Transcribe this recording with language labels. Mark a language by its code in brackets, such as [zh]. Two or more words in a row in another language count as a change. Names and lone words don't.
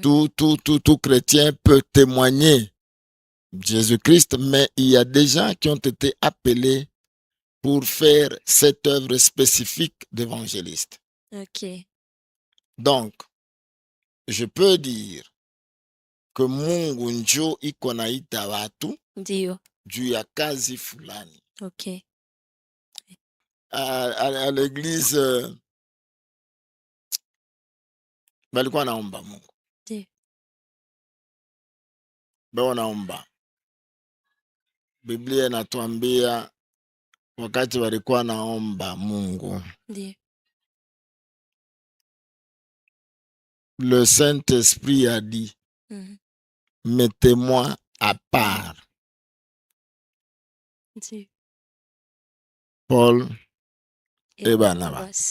[fr] tout chrétien peut témoigner Jésus-Christ, mais il y a des gens qui ont été appelés pour faire cette œuvre spécifique d'évangéliste. Ok. Donc, je peux dire que [sw] Mungu njo iko naita watu [fr] Dieu. [sw] juu ya kazi fulani. Ok. [fr] À l'église [sw] walikuwa naomba Mungu. [fr] Dieu. [sw] Wanaomba. Biblia inatuambia wakati walikuwa naomba Mungu, [fr] Dieu. le Saint-Esprit a dit, mettez-moi à part. Dieu. Paul Et Barnabas.